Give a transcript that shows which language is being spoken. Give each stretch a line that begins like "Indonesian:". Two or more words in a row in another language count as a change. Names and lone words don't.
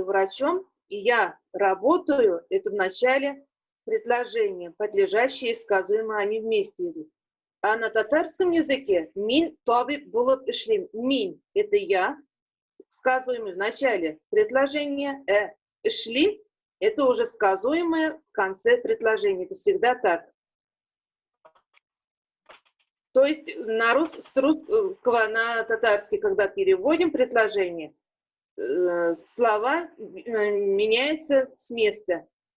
Russian: врачом», и «я работаю» – это в начале предложения, подлежащие и сказуемые, они вместе идут. А на татарском языке
Tatar: «мин табиб булып эшлим».
Russian: «Мин» – это «я», сказуемый в начале предложения, «эшлим» – это уже сказуемое в конце предложения. Это всегда так. То есть на татарский, когда переводим предложение, слова меняются с места.